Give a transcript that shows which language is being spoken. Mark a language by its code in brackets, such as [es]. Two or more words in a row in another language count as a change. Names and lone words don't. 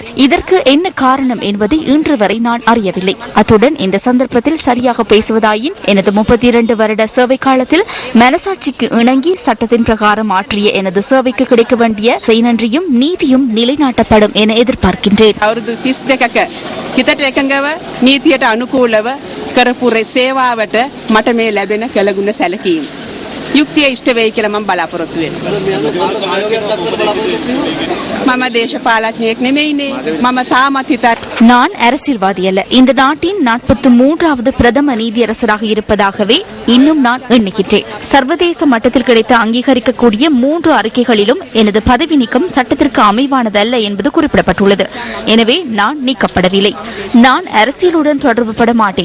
[ta] இதற்கு என்ன காரணம் என்பதை இன்று வரை நான் அறியவில்லை. அத்துடன் இந்த சந்தர்ப்பத்தில் சரியாக பேசுவதாயின் எனது 32 வருட சேவை காலத்தில் மனசாட்சிக்கு இணங்கி சட்டத்தின் பிரகாரம் ஆற்றிய எனது சேவைக்கு கிடைக்க வேண்டிய நன்றியும் நீதியும் நிலைநாட்டப்படும் என எதிர்பார்க்கின்றேன். [si] අවුරුදු 32ක හිතට එකඟව නීතියට අනුකූලව කරපු සේවාවට මට මේ ලැබෙන කළගුණ සැලකීම යුක්තිය ඉෂ්ට වෙයි කියලා මම බලාපොරොත්තු වෙනවා. මම දේශපාලඥයෙක් නෙමෙයිනේ. මම තාමත් හිතත් [ta] நான் அரசியல்வாதி அல்ல. இந்த நாட்டின் 43வது பிரதம நீதியரசராக இருப்பதாகவே இன்னும் நான் எண்ணுகின்றேன். சர்வதேச மட்டத்தில் கிடைத்த அங்கீகரிக்கக்கூடிய 3 அறிக்கைகளிலும் எனது பதவி நீக்கம் சட்டத்திற்கு அமைவானதல்ல என்பது குறிப்பிடப்பட்டுள்ளது. எனவே நான் நீக்கப்படவில்லை. நான் அரசியலுடன் தொடர்புபட மாட்டேன்.